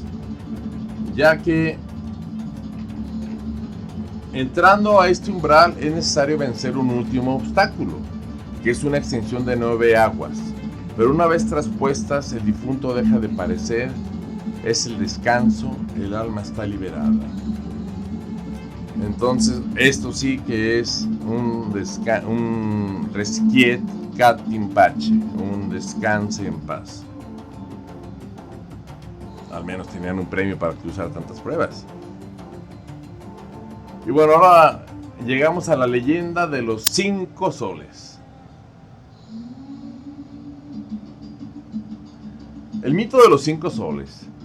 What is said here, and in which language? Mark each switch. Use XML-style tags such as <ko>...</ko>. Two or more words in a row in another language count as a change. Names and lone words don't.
<es>Ya que entrando a este umbral es necesario vencer un último obstáculo, que es una extensión de 9 aguas. Pero una vez traspuestas, el difunto deja de parecer, es el descanso, el alma está liberada. Entonces, esto sí que es un</es> <la>resquiet cat in pace,</la> <es>un descanse en paz. Al menos tenían un premio para cruzar tantas pruebas. Y bueno, ahora llegamos a la leyenda de los 5 soles. El mito de los 5 soles.</es>